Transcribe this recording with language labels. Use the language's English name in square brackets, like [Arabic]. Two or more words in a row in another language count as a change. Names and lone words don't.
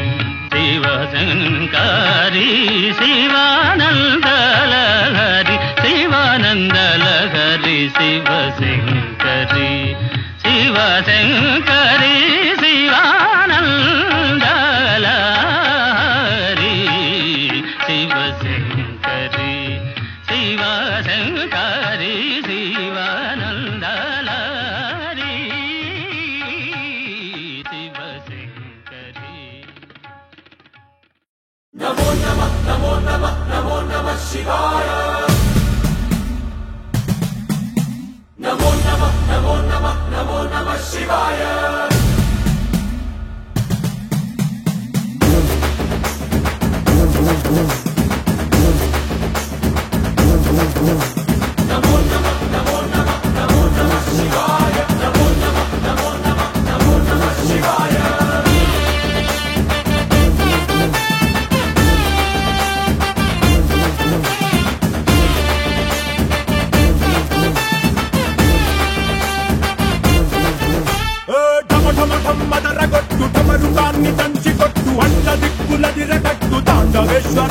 [Telugu] శివశంకరి శివానందలహరి శివానందలహరి శివశంకరి శివశంకరి శివానందలహరి శివశంకరి శివశంకరి శివానందలహరి శివశంకరి। [Sanskrit] नमो नमः नमो नमः नमो नमः शिवाय। नमो नमः नमो नमः नमो नमः शिवाय। नमो नमः नमो नमः नमो नमः शिवाय। नमो नमः नमो नमः नमो नमः शिवाय। [Telugu] మదరగొట్టు ఢమరుగాన్ని దంచికొట్టు అన్న దిక్కులదిరగట్టు తాండవేశ్వర।